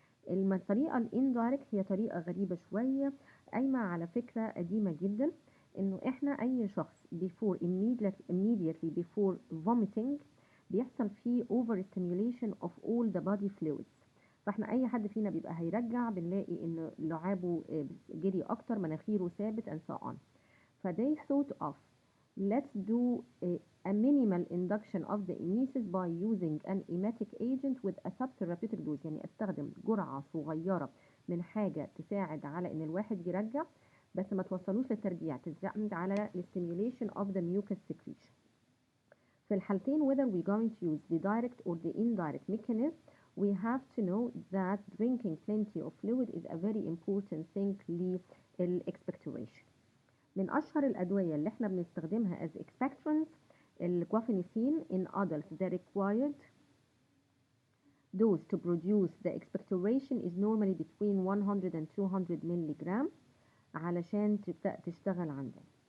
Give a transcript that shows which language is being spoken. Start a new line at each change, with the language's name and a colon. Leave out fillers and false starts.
Arabic: الطريقة الاندايركت هي طريقة غريبة شوية، قايمة على فكرة قديمة جدا، انه احنا اي شخص
English: before immediately before vomiting
Arabic: بيحصل فيه
English: over stimulation of all the body fluids،
Arabic: فاحنا اي حد فينا بيبقى هيرجع بنلاقي ان لعابه جري اكتر، مناخيره ثابت and so on.
English: فthey thought of let's do a minimal induction of the emesis by using an emetic agent with a subtherapeutic dose،
Arabic: يعني استخدم جرعة صغيرة من حاجة تساعد على
English: ان الواحد يرجع بس ما توصلوش للترجيع، تساعد على stimulation of the mucus secretion.
Arabic: في الحالتين
English: whether we going to use the direct or the indirect mechanism we have to know that drinking plenty of fluid is a very important thing للexpectoration.
Arabic: من أشهر الأدوية اللي احنا بنستخدمها
English: as expectorants
Arabic: الجوافينيسين
English: in adults. The required dose to produce the expectoration is normally between 100 and 200 milligram
Arabic: علشان تبدأ تشتغل عندنا.